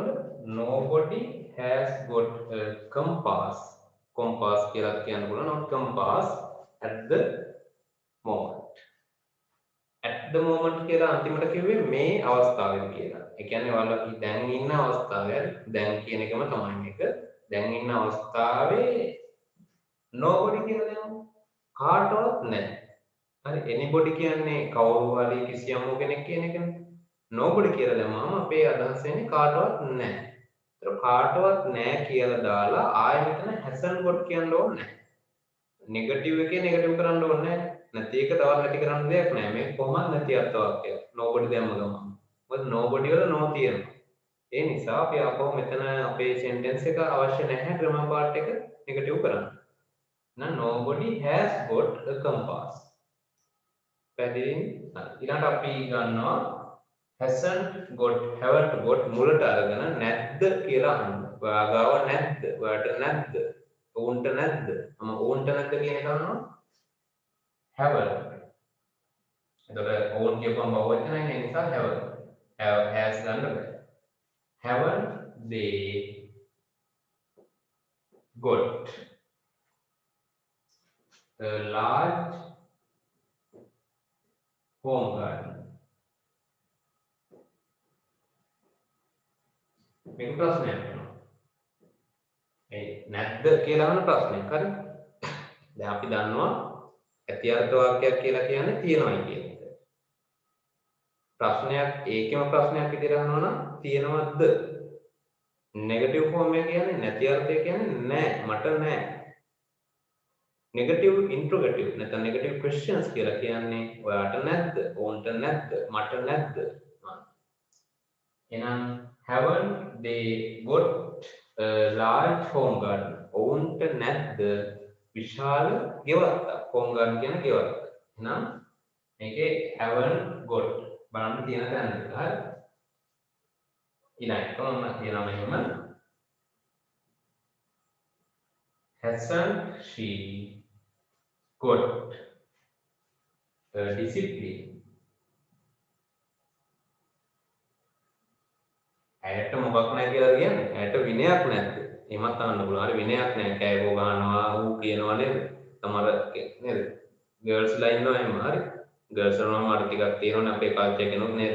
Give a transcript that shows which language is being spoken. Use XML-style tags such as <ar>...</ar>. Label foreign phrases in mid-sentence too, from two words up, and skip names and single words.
<en>Nobody has got a compass.</en> <si>compass කියලා කියන්න පුළුවන්.</si> <en>compass at the moment. at the moment</en> <si>කියලා අන්තිමට කිව්වේ මේ අවස්ථාවේදී කියලා. ඒ කියන්නේ ඔයාලා දැන් ඉන්න අවස්ථාවේ දැන් කියන එකම තමයි මේක. දැන් ඉන්න අවස්ථාවේ nobody කියලා දෙනවා. කාටවත් නැහැ. හරි anybody කියන්නේ කවුරු හරි කිසියම් කෙනෙක් කියන එකනේ. nobody කියලා දැම්මම අපේ අදහස එන්නේ කාටවත් නැහැ. ඒතර කාටවත් නැහැ කියලා දාලා ආයෙ මෙතන</si> <en>hasn't got</en> <si>කියන්න ඕනේ නැහැ. නෙගටිව් එකේ නෙගටිව් කරන්න ඕනේ නැහැ. නැති එක තවත් නැති කරන්න දෙයක් නැහැ. මේක කොහොමද නැති අර්ථ වාක්‍යයක්. nobody දැම්ම ගමන්. මොකද nobody වල no තියෙනවා. ඒ නිසා අපි ආපහු මෙතන අපේ sentence එක අවශ්‍ය නැහැ</si> <en>grammar part</en> <si>එක නෙගටිව් කරන්න. එහෙනම්</si> <en>nobody has got a compass.</en> <si>පැහැදිලි? ඊළඟට අපි ගන්නවා</si> <en>hasn't got haven't got</en> <si>මුලට අරගෙන නැද්ද කියලා අහන්න. ඔයා ගාව නැද්ද? ඔයාට නැද්ද? උන්ට නැද්ද? මම උන්ට නැද්ද කියන එක අහනවා. haven't. එතකොට උන් කියපුවම බහුවචනයි ඒ නිසා haven't. has ගන්න බෑ.</si> <en>haven't they got a large home garden?</en> <si>මේක ප්‍රශ්නයක් වෙනවා. ඒ නැද්ද කියලා අහන ප්‍රශ්නයක්. හරි. දැන් අපි දන්නවා ඇති අර්ථ වාක්‍යයක් කියලා කියන්නේ තියෙනවයි කියන එක. ප්‍රශ්නයක් ඒකෙම ප්‍රශ්නයක් විදිහට අහනවා නම් තියෙනවද?</si> <en>negative form</en> <si>එක කියන්නේ නැති අර්ථය කියන්නේ නැහැ මට නැහැ.</si> <en>negative interrogative</en> <si>නැත්නම්</si> <en>negative questions</en> <si>කියලා කියන්නේ ඔයාට නැද්ද? ඕන්ට නැද්ද? මට නැද්ද? එහෙනම්</si> <en>haven't they got a large home garden?</en> <si>ඕන්ට නැද්ද විශාල ගෙවත්තක්?</si> <en>home garden</en> <si>කියන ගෙවත්ත. එහෙනම් මේකේ</si> <en>haven't got</en> <si>බලන්න තියෙන තැන එක. හරි. ඊළඟට මම කියනවා මෙහෙම</si> <en>hasn't she got a discipline?</en> <si>ඇයට මොකක් නැහැ කියලා කියන්නේ. ඇයට විනයක් නැද්ද? එහෙමත් අහන්න පුළුවන්. හරි විනයක් නැහැ. කෑවෝ ගහනවා, ඌ කියනවා නේද? තමර නේද? ගර්ල්ස්ලා ඉන්නවා එහෙම. හරි. ගර්ල්ස් වලම අර ටිකක් තියෙනවනේ අපේ කල්චර් කෙනෙක් නේද?</si>